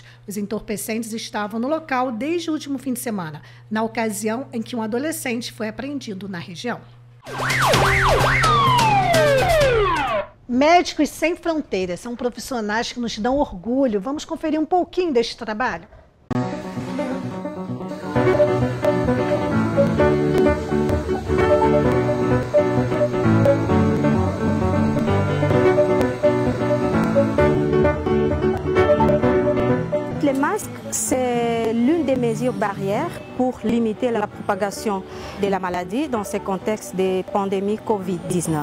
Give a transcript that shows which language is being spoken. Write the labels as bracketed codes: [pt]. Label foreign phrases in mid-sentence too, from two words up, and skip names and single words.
[pt] Os entorpecentes estavam no local desde o último fim de semana, na ocasião em que um adolescente foi apreendido na região. Médicos Sem Fronteiras são profissionais que nos dão orgulho. Vamos conferir um pouquinho deste trabalho? [fr] Les masques, c'est l'une des mesures barrières pour limiter la propagation de la maladie dans ce contexte de pandémie Covid-19.